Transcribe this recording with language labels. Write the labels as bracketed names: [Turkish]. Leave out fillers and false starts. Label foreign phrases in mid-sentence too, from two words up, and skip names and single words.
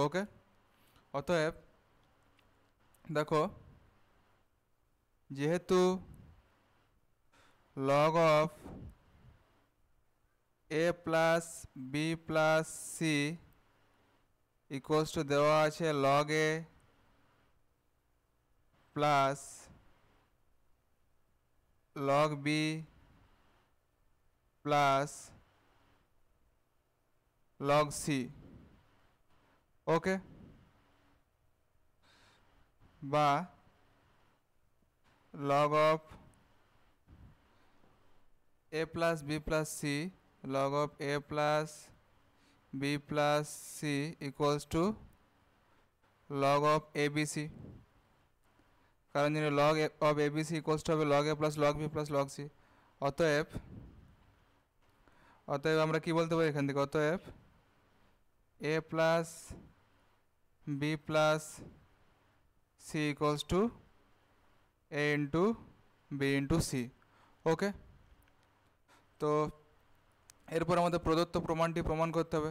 [Bangla] ওকে, অতএব দেখো, যেহেতু [English] log of a plus b plus c equals to [Bangla] দেওয়া আছে [English] log a plus log b plus log c. ওকে, বা log of a plus b plus c log of a plus b plus c equals to log of abc, [Bangla] কারণ জানি [English] log of abc equals to হবে log a plus log b plus log c। [Bangla] অতএব আমরা কি বলতে পারি এখান থেকে, অতএব [English] a plus b plus c equals to a into b into c। [Bangla] ওকে, তো এরপর আমাদের প্রদত্ত প্রমাণটি প্রমাণ করতে হবে।